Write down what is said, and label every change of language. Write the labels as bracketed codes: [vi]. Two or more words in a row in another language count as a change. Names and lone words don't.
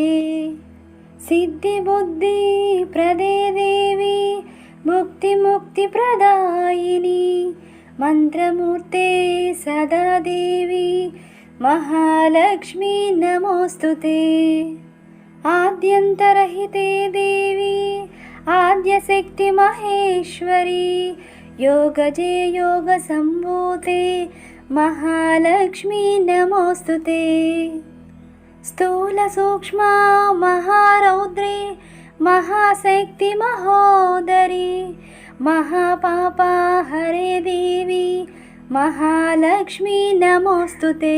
[sa] సిద్ధి బుద్ధి ప్రదే దేవి ముక్తి ముక్తి ప్రదాయిని మంత్రమూర్తే సదా దేవి మహాలక్ష్మీ నమోస్తుతే ఆద్యంతరహితే దేవి ఆద్యశక్తి మహేశ్వరి యోగజే యోగ సంభూతే महालक्ष्मी नमोस्तुते। स्थूलसूक्ष्मा महारौद्रे महाशक्ति महोदरी महापापा हरे देवी महालक्ष्मी नमोस्तुते।